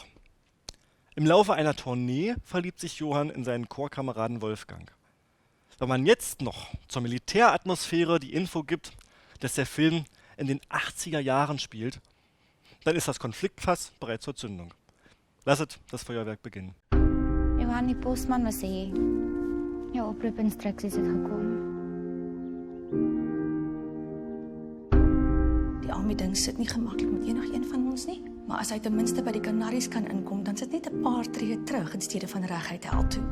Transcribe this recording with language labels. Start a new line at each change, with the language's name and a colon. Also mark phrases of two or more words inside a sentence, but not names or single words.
German: Im Laufe einer Tournee verliebt sich Johann in seinen Chorkameraden Wolfgang. Wenn man jetzt noch zur Militäratmosphäre die Info gibt, dass der Film in den 80er Jahren spielt, dann ist das Konfliktfass bereit zur Zündung. Lasset das Feuerwerk beginnen.
Afrikaans: Johan, die postman wil sê jou oproepinstruksies het gekom. Die army ding sit nie gemaklik met enigeen van ons nie, maar as hy ten minste by die Canaries kan inkom, dan sit net 'n paar tree terug in steede van reguit hel toe.